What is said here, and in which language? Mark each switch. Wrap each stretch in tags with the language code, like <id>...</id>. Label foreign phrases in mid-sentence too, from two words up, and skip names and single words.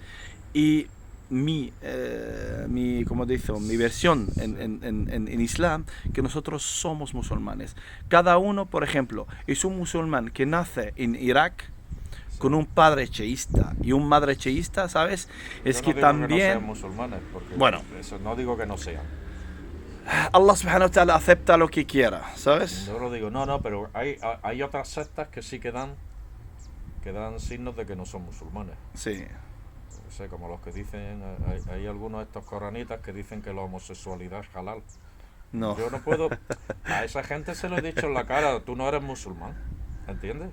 <es>Y como dice, mi versión en Islam, que nosotros somos musulmanes. Cada uno, por ejemplo, es un musulmán que nace en Irak con un padre cheísta y un madre cheísta, ¿sabes? Es Yo no que digo también... que no sean musulmanes, porque Bueno. eso no digo que no sean. Allah</es> <ar>سبحانه وتعالى</ar> <es>acepta lo que quiera, ¿sabes? Yo lo digo, no, pero hay otras sectas que sí que dan signos de que no son musulmanes. Sí. No sé, como los que dicen, hay algunos de estos coranitas que dicen que la homosexualidad es halal. No. Yo no puedo, a esa gente se lo he dicho en la cara, tú no eres musulmán, ¿entiendes?</es>